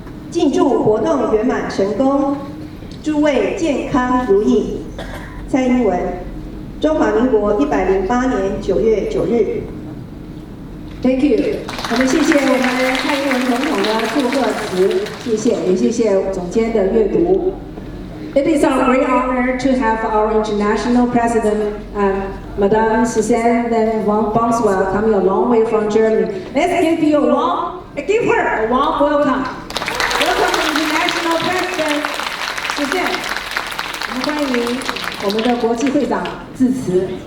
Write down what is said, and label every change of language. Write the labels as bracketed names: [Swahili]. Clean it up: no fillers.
[Chinese] 敬祝活动圆满成功，诸位健康如意。蔡英文，中华民国108年9月9日。 Thank you，我们谢谢我们蔡英文总统的祝贺词，谢谢，也谢谢总监的阅读。 [English] It is our great honor to have our international president, Madame Susanne van Bassewitz, coming a long way from Germany. Let's give her a warm welcome. Welcome, international president Susanne. [Chinese] 我们欢迎我们的国际会长致辞。